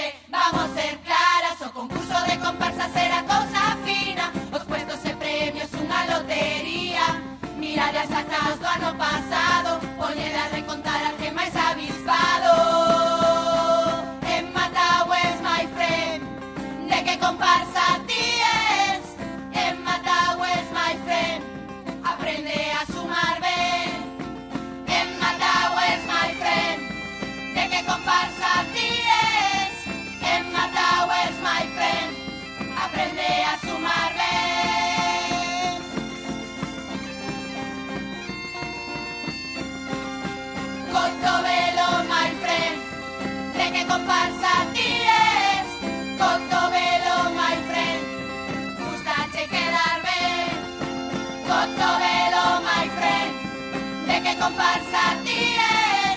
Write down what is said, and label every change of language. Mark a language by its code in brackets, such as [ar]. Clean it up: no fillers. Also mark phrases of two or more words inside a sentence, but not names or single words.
[gl] Vamos ser claras, o concurso de comparsas era cousa fina. Os puestos e premios unha lotería. Mirade as actas do ano pasado, poñede a recontar a que máis avispado. En Matagües, [en] my friend, [gl] de que comparsa ti es. En Matagües, [en] my friend, [gl] aprende a sumar ben. En Matagües, [en] my friend, [gl] de que comparsa ti es. En Matagües, [en] my friend, [gl] aprende a sumar ben. Contobelo, [en] my friend, [gl] de que comparsa ti es. Contobelo, [en] my friend, [gl] gustache quedar ben. Contobelo, [en] my friend, [gl] de que comparsa ti es.